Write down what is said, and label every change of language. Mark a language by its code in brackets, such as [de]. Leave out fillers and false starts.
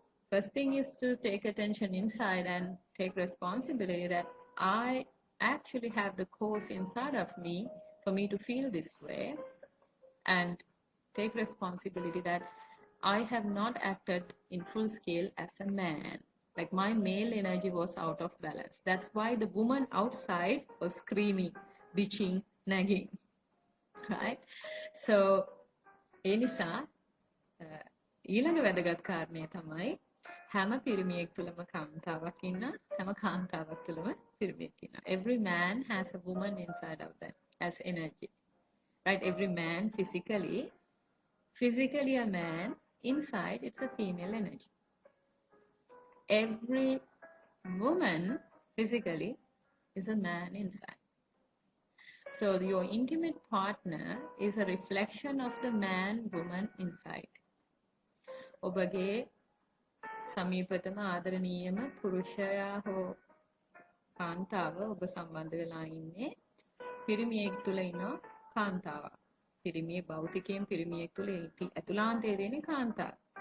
[en] First thing is to take attention inside and take responsibility that I actually have the cause inside of me for me to feel this way, and take responsibility that I have not acted in full scale as a man. Like my male energy was out of balance. That's why the woman outside was screaming, bitching, nagging, right? [si] So ඒ නිසා ඊළඟ වැදගත් කාරණය තමයි හැම පිරිමියෙක් තුළම කාන්තාවක් ඉන්නවා, හැම කාන්තාවක් තුළම පිරිමියෙක් ඉන්නවා. [en] Every man has a woman inside of them as energy, right? Every man physically a man, inside it's a female energy. Every woman physically is a man inside. So your intimate partner is a reflection of the man woman inside. [si] ඔබගේ සමීපතම ආදරණීයම පුරුෂයා හෝ කාන්තාව ඔබ සම්බන්ධ වෙලා ඉන්නේ පිරිමියෙක් තුල ඉන්න කාන්තාවක්. පිරිමියෙක් භෞතිකයෙන් පිරිමියෙක් තුල ඇතුළාන්තයේ දෙන්නේ කාන්තාව.